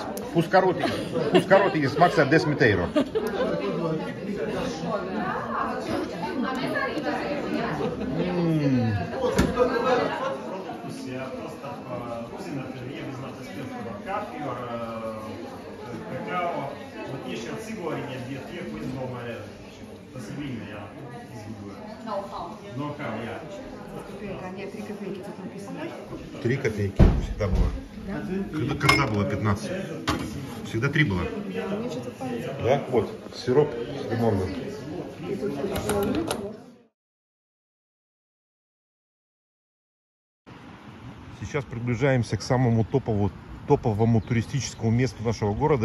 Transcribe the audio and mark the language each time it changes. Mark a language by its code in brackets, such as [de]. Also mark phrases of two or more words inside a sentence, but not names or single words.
[lv] Puskarotīgas maksā 10 eiro. Kafiju ar kakao. [ru] Вот есть еще цигорини, где [lv] tie, ko izdomāja. Tas ir viņa, jā, izgudroja. Know-how, jā. [ru] 3 копейки всегда было. Когда было 15? Всегда 3 было. Да? Вот, сироп с лимонным. Сейчас приближаемся к самому топовому туристическому месту нашего города.